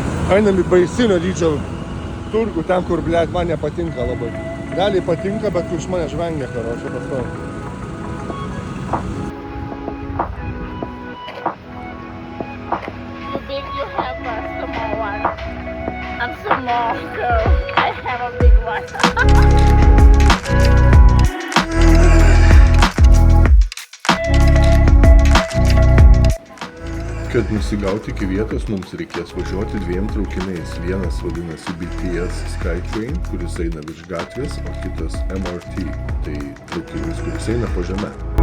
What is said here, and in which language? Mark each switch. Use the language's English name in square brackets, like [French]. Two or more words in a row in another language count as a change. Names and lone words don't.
[Lithuanian] Einam į baisinio dydžio turgų, ten kur, blėt, man nepatinka labai. Realiai patinka, bet kur iš mane žvengia, karočią pastovi. [English] You big, you have a small one. I'm small girl. I have a big one. [Lithuanian] Kad nusigauti iki vietos, mums reikės važiuoti 2 traukiniais. Vienas vadinasi BTS Skytrain, kuris eina virš gatvės, o kitas MRT, tai traukinys, kuris eina po žeme.